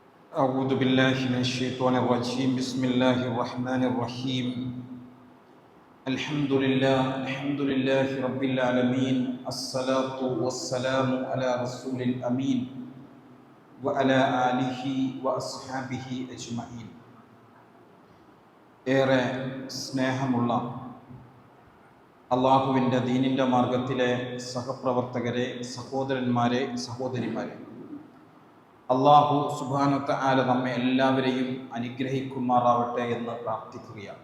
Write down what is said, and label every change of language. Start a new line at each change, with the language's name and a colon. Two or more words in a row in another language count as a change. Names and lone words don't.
Arabic: أعوذ بالله من الشيطان الرجيم بسم الله الرحمن الرحيم الحمد لله رب العالمين الصلاة والسلام على رسول الأمين وعلى آله وأصحابه أجمعين
Malayalam: ഏറെ സ്നേഹമുള്ള അള്ളാഹുവിൻ്റെ ദീനിൻ്റെ മാർഗത്തിലെ സഹപ്രവർത്തകരെ, സഹോദരന്മാരെ, സഹോദരിമാരെ, അള്ളാഹു
Arabic: سبحانه وتعالى
Malayalam: നമ്മെ എല്ലാവരെയും അനുഗ്രഹിക്കുമാറാവട്ടെ എന്ന് പ്രാർത്ഥിക്കുകയാണ്.